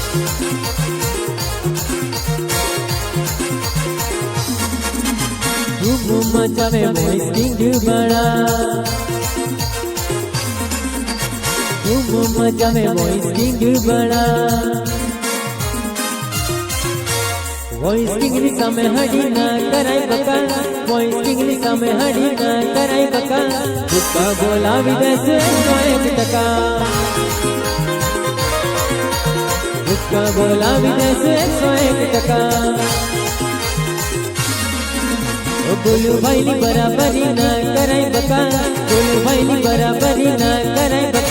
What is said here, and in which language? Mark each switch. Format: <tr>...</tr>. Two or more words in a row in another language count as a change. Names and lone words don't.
<hi>धूम मचावे वॉइस किंग बड़ा, धूम मचावे वॉइस किंग बड़ा।</hi> <gu>वॉइस किंग ની સામે હડી ના કરાય બકા, વોઇસ કિંગ ની સામે હડી ના કરાય બકા। ભૂકા બોલાવી દેશે 101%, ભૂકા બોલાવી દેશે 101%। બોલું ભાઈ ની બરાબરી ના કરાય બકા, બોલું ભાઈ ની બરાબરી ના કરાય બકા।</gu>